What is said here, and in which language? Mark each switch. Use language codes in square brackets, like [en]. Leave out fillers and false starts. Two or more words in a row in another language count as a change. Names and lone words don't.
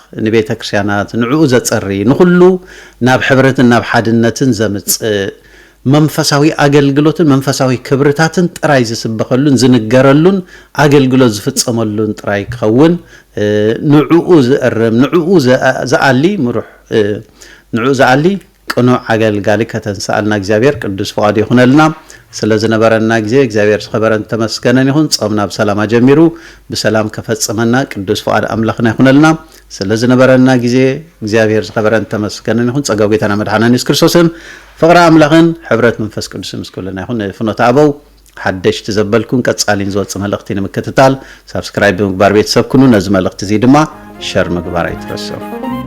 [ti] ንቤተ ክርስቲያናት ንዕኡ ዘጽሪ ንኹሉ ናብ ሕብረትን ናብ ሓድነትን ዘምጽእ መንፈሳዊ አገልግሎትን መንፈሳዊ ክብርታትን ጥራይ ዝስበኸሉን ዝንገረሉን አገልግሎት ዝፍጸመሉን ጥራይ ከውን ንዑኡ ዝእርም ንዑኡ ዘአሊ ምሩሕ ንዑኡ ዘአሊ ቅኑዕ አገልጋሊ ከተንሳአልና እግዚአብሔር ቅዱስ ፈቃዱ ይኹነልና ስለዝነበረና ጊዜ እግዚአብሔር ዝኸበረን ተመስገነን ይሁን ጾምና በሰላም ጀሚሩ በሰላም ከፈጸመና ቅዱስ ፈቃድ አምላኽና ይኹነልና ስለዝነበረና ጊዜ እግዚአብሔር ዝኸበረን ተመስገነን ይሁን ጸጋው [am] ጌታና መድኃኒታችን [ti] ኢየሱስ ክርስቶስን ፍቅረ አምላኽን ሕብረት መንፈስ ቅዱስ ምስኩልና ይሁን ፍኖተ አበው ሓደሽቲ ዘበልኩን ቀጻሊን ዝወጽ መልእኽቲ ንምክትታል ሰብስክራይብ ብምግባር ቤተሰብ ኩኑ ነዚ መልእኽቲ እዚ ድማ ሸር ምግባር ኣይትረስዑ